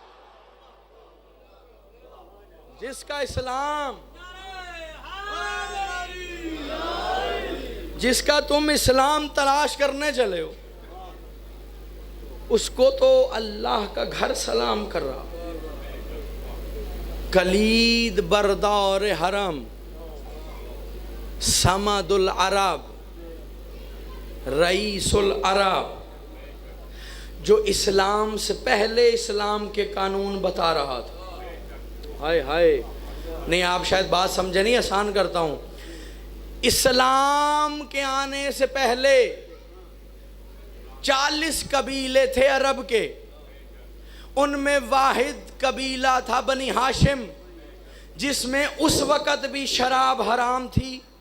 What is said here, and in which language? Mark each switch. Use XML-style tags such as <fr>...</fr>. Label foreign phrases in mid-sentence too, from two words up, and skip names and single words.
<ur>جس کا اسلام، جس کا تم اسلام تلاش کرنے چلے ہو اس کو تو اللہ کا گھر سلام کر رہا۔ کلید بردار حرم،</ur> <ar>صمد العرب، رئیس العرب،</ar> <ur>جو اسلام سے پہلے اسلام کے قانون بتا رہا تھا۔ ہائے ہائے، نہیں آپ شاید بات سمجھے نہیں، آسان کرتا ہوں۔ اسلام کے آنے سے پہلے 40 قبیلے تھے عرب کے، ان میں واحد قبیلہ تھا بنی ہاشم، جس میں اس وقت بھی شراب حرام تھی،</ur>